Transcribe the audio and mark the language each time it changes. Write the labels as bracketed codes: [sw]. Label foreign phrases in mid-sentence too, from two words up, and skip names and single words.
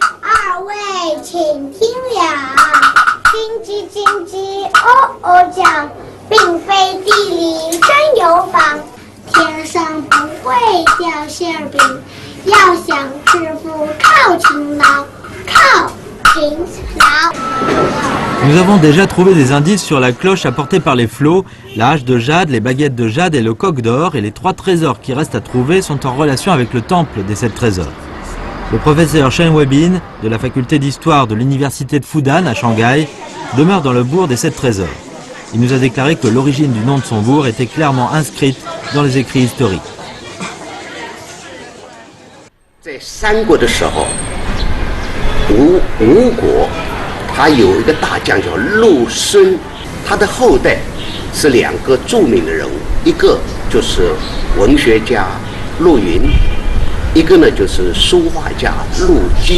[zh] 二位请听了，金鸡，叫，并非地里真有宝，天上不会掉馅饼。要想致富，靠勤劳，靠勤劳。 [fr] Nous avons déjà trouvé des indices sur la cloche apportée par les flots, la hache de jade, les baguettes de jade et le coq d'or, et les 3 trésors qui restent à trouver sont en relation avec le temple des 7 trésors. Le professeur Shen Weibin, de la faculté d'histoire de l'université de Fudan à Shanghai, demeure dans le bourg des 7 trésors. Il nous a déclaré que l'origine du nom de son bourg était clairement inscrite dans les écrits historiques. [zh] 在三国的时候，吴国。他有一个大将叫陆孙，他的后代是2个著名的人物，一个就是文学家陆云，一个呢就是书画家陆机。